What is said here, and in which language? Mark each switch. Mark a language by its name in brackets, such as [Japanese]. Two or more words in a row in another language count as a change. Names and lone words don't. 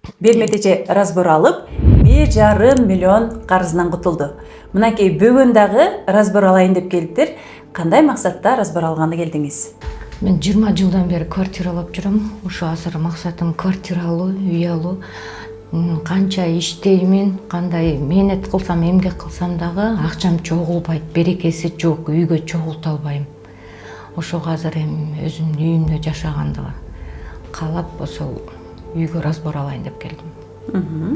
[Kazakh] Берметеже разбор алып, 1,5 миллион қарызынан құтылды. Мынакей бүгін дағы разбор алайын деп келдіңдер. Қандай мақсатта разбор алғанды келдіңіз? Мен 20 жылдан бері квартира алып жүрім. [Kyrgyz] Ошо азыр максатым квартира алуу, үй алуу. Канча иштеймин, кандай мээнет кылсам, эмгек кылсам дагы акчам чогулбайт, берекеси жок, үйгө чогулта албайм. Ошого азыр эми өзүмдүн үйүмдө жашаганды каалап, ошол үйгө разбор алайын деп келдим.